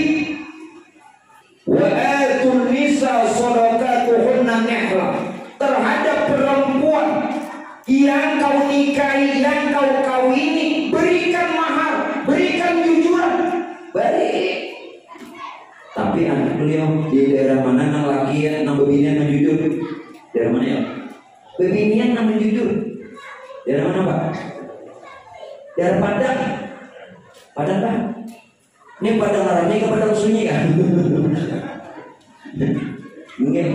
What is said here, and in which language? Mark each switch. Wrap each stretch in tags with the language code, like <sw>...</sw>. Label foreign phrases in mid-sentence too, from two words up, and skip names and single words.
<ar>Wa atun nisa shadaqatuhunna nihla.</ar> <id>Terhadap perempuan yang kau nikahi, yang kau kawini, berikan mahar, berikan jujuran, beri.</id> <bjn>Tapi anak beliau di daerah mana nang laki nang bebinian nang jujur? Daerah mana ya? Bebinian nang jujur.</bjn> <id>Daerah mana Pak? Daerah Padang. Padang Pak? Ini Padang Arabnya ke Padang Sunyi kan? Mungkin.</id>